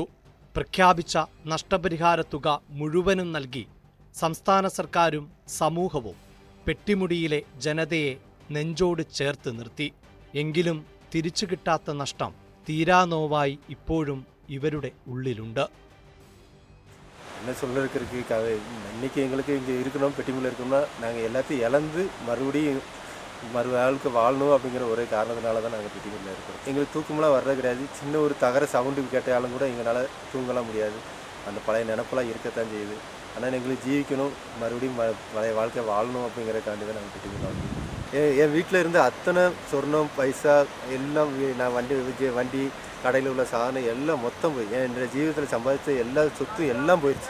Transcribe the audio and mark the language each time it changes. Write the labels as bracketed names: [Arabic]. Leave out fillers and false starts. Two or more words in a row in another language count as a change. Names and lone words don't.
[Malayalam] പ്രഖ്യാപിച്ച നഷ്ടപരിഹാര തുക മുഴുവനും നൽകി സംസ്ഥാന സർക്കാരും സമൂഹവും പെട്ടിമുടിയിലെ ജനതയെ നെഞ്ചോട് ചേർത്ത് നിർത്തി. എങ്കിലും തിരിച്ചു കിട്ടാത്ത നഷ്ടം തീരാനോവായി ഇപ്പോഴും ഇവരുടെ ഉള്ളിലുണ്ട്. [Tamil] என்ன சொல்றதுக்கு இருக்கு இன்னைக்கு எங்களுக்கு இங்கே இருக்கணும், பெட்டிமுள்ள இருக்கணும்னா நாங்கள் எல்லாத்தையும் இழந்து மறுபடியும் வாழ்க்கை வாழணும் அப்படிங்கிற ஒரே காரணத்தினால தான் நாங்கள் பெட்டிமுள்ள இருக்கிறோம். எங்களுக்கு தூக்கமெல்லாம் வர்றது கிடையாது. சின்ன ஒரு தகர சவுண்டு கேட்டாலும் கூட எங்களால் தூங்கலாம் முடியாது. அந்த பழைய நினப்பெல்லாம் இருக்கத்தான் செய்யுது. ஆனால் எங்களுக்கு ஜீவிக்கணும், மறுபடியும் பழைய வாழ்க்கை வாழணும் அப்படிங்கிறக்காண்டி தான் நாங்கள் பெட்டிமுள்ள வந்து என் வீட்டில் இருந்து அத்தனை சொர்ணம் பைசா எல்லாம் நான் வண்டி கடையில் உள்ள சாதனம் எல்லாம் மொத்தம் போய் என் ஜீவிதத்தில் சம்பாதிச்ச எல்லா சொத்தும் எல்லாம் போயிடுச்சு.